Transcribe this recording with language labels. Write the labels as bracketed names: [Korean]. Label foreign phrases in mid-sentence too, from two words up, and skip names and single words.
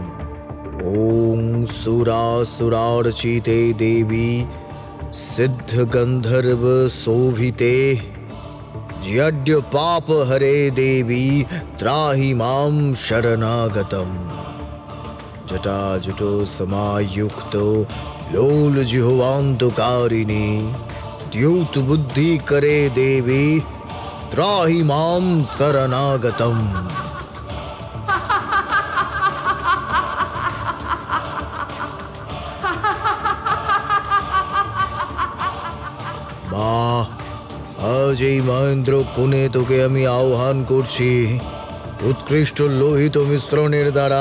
[Sanskrit] ओं सुरासुरार्चिते देवी सिद्ध गंधर्व शोभिते ज्यड्य पाप हरे देवी त्राहि मां शरणागतम्। जटाजुटो समायुक्तो लोल जिह्वान्तकारिणी द्यूत बुद्धि करे देवी त्राहि मां शरणागतम्। [Bangla] মা, আজ এই মহেন্দ্র কোণে তোকে আমি আহ্বান করছি উৎকৃষ্ট লোহিত মিশ্রণের দ্বারা।